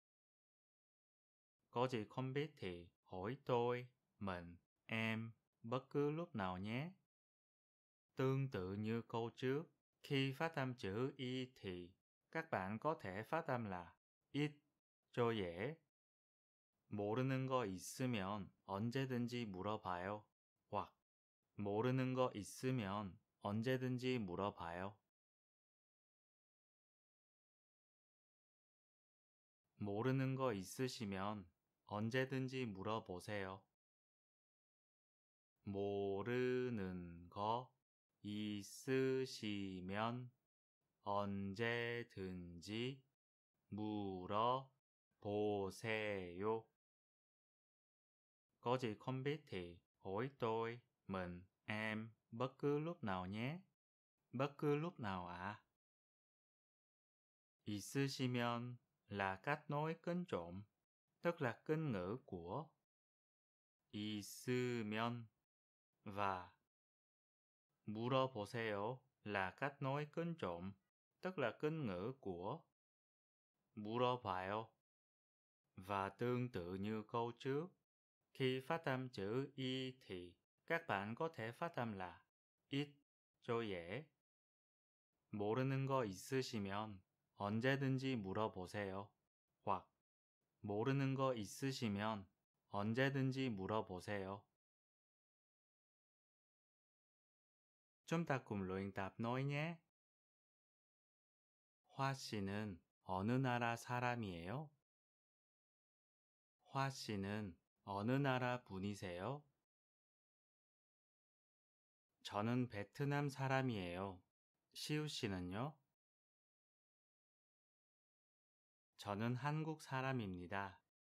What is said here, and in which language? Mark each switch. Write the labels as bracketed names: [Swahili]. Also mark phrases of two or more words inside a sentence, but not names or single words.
[Vietnamese] Có gì không biết thì hỏi mình, em, bất cứ lúc nào nhé. Tương tự như câu trước, khi phát âm chữ y thì các bạn có thể phát âm là ít cho dễ. [Korean] 모르는 거 있으면 언제든지 물어봐요. hoặc 모르는 거 있으면 언제든지 물어봐요. 모르는 거 있으시면 언제든지 물어보세요. 모르는 거 있으시면 언제든지 물어보세요. [Vietnamese] Có gì không biết thì hỏi mình, em, bất cứ lúc nào nhé. Bất cứ lúc nào ạ. 있으시면 là cách nói kính trọng, tức là kính ngữ của 있으면 và 물어보세요 là cách nói kính trọng, tức là kính ngữ của 물어봐요. Và tương tự như câu trước, khi phát âm chữ y thì các bạn có thể phát âm là ít cho dễ. [Korean] 모르는 거 있으시면 언제든지 물어보세요. hoặc 모르는 거 있으시면 언제든지 물어보세요. [Vietnamese] Chúng ta cùng luyện tập nói nhé. [Korean] 화 씨는 어느 나라 사람이에요? 화 씨는 어느 나라 분이세요? 저는 베트남 사람이에요. 시우 씨는요? 저는 한국 사람입니다.